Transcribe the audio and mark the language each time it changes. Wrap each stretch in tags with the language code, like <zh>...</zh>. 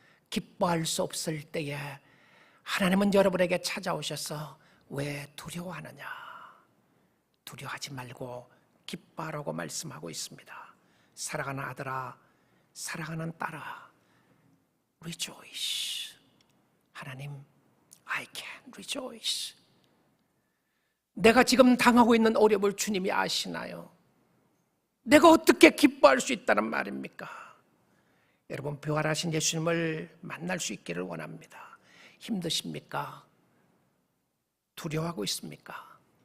<ko>기뻐할 수 없을 때에 하나님은 여러분에게 찾아오셔서 왜 두려워하느냐? 두려워하지 말고 기뻐하라고 말씀하고 있습니다. 사랑하는 아들아, 사랑하는 딸아,</ko> <en>rejoice. 하나님, I can rejoice.</en> <ko>내가 지금 당하고 있는 어려움을 주님이 아시나요? 내가 어떻게 기뻐할 수 있다는 말입니까? 여러분, 부활하신 예수님을 만날 수 있기를 원합니다. 힘드십니까? 두려워하고 있습니까?</ko>